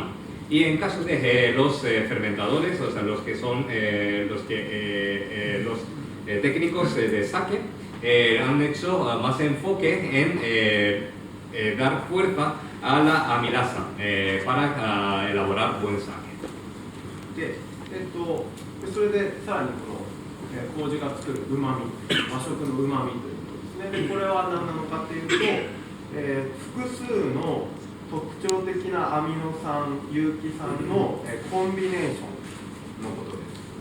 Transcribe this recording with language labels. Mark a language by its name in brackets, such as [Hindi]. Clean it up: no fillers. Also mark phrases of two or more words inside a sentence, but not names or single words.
[Spanish] Y en caso de los fermentadores, o sea, los que son los técnicos de sake, han hecho más enfoque en dar fuerza a la amilasa para elaborar buen sake. [Japanese] で、それでさらにこの麹が作るうまみ、和食のうまみということですね。でこれは何なのかというと、複数の特徴的なアミノ酸、有機酸のコンビネーションのことです。